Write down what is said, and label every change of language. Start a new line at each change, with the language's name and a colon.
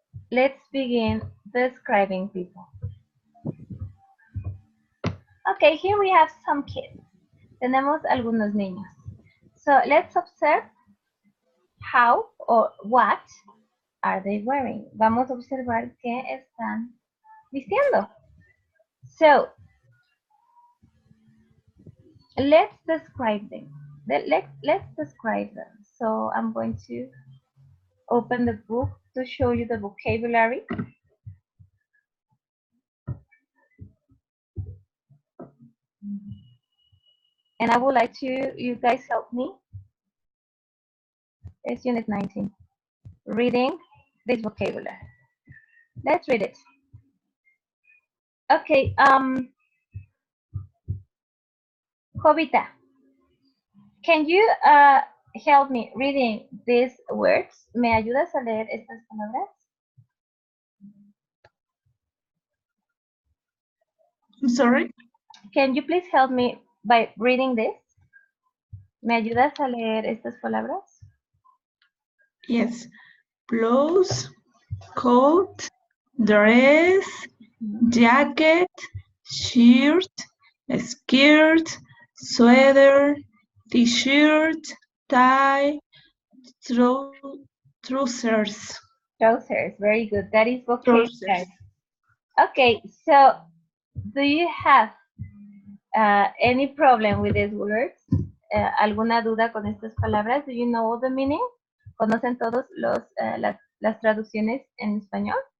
English: Let's begin describing people. Okay, here we have some kids.
Spanish: Tenemos algunos niños.
English: So let's observe how or what are they wearing.
Spanish: Vamos a observar qué están vistiendo.
English: So let's describe them. Let's describe them. So I'm going to open the book to show you the vocabulary. And I would like you guys help me. It's unit 19. Reading this vocabulary. Let's read it. Okay, Jovita, can you help me reading these words?
Spanish: ¿Me ayudas a leer estas palabras?
English: Sorry? Can you please help me by reading this?
Spanish: ¿Me ayudas a leer estas palabras?
English: Yes. Blouse, coat, dress, jacket, shirt, skirt, sweater, t-shirt, tie, trousers. Trousers. Very good. That is vocabulary. Trousers. Okay, so do you have any problem with these words?
Spanish: ¿Alguna duda con estas palabras?
English: Do you know the meaning?
Spanish: ¿Conocen todos las traducciones en español?